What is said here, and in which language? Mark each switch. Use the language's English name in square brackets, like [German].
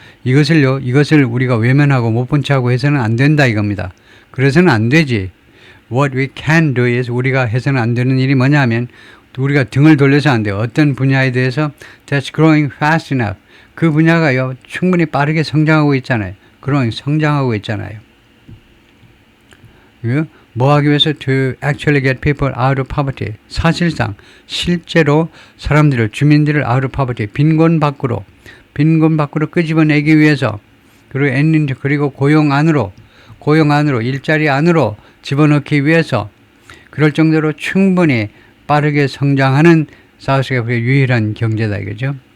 [Korean] 이것을 우리가 외면하고 못 본 척하고 해서는 안 된다 이겁니다. 그래서는 안 되지. [English] What we can do is [Korean] 우리가 해서는 안 되는 일이 뭐냐면 우리가 등을 돌려서 안 돼요. 어떤 분야에 대해서 [English] that's growing fast enough. [Korean] 그 분야가요 충분히 빠르게 성장하고 있잖아요. 성장하고 있잖아요. 뭐 하기 위해서 [English] to actually get people out of poverty. [Korean] 사실상 실제로 주민들을 [English] out of poverty, [Korean] 빈곤 밖으로 끄집어내기 위해서 그리고 고용 안으로 일자리 안으로 집어넣기 위해서 그럴 정도로 충분히 빠르게 성장하는 사우스아프리카의 유일한 경제다 이거죠.